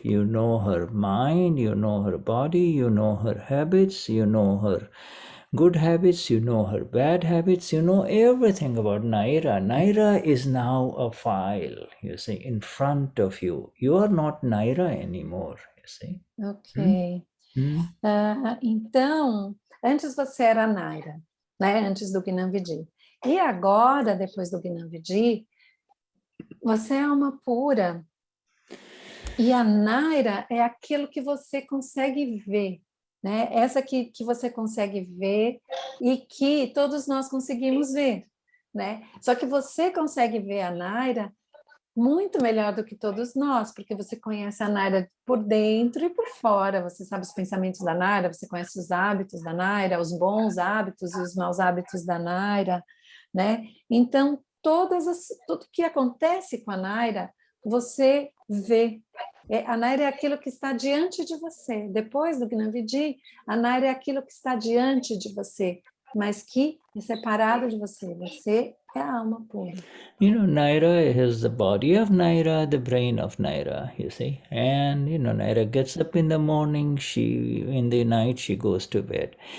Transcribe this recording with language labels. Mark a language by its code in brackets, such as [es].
[en] You know her mind, you know her body, you know her habits, you know her good habits, you know her bad habits, you know everything about Naira. Naira is now a file, you see, in front of you. You are not Naira anymore, you see. Ok. [pt] Então, antes você era Naira, né? Antes do Gnani Purush. E agora, depois do Gnani Purush, você é alma pura. E a Naira é aquilo que você consegue ver, né? Essa que você consegue ver e que todos nós conseguimos ver, né? Só que você consegue ver a Naira muito melhor do que todos nós, porque você conhece a Naira por dentro e por fora, você sabe os pensamentos da Naira, você conhece os hábitos da Naira, os bons hábitos e os maus hábitos da Naira, né? Então, tudo que acontece com a Naira, você vê. A Naira é aquilo que está diante de você. Depois do Gnani Purush, a Naira é aquilo que está diante de você, mas que é separado de você. Você é a alma pura. [en] Naira has the body of Naira, the brain of Naira, you see. And, Naira gets up in the morning, in the night she goes to bed.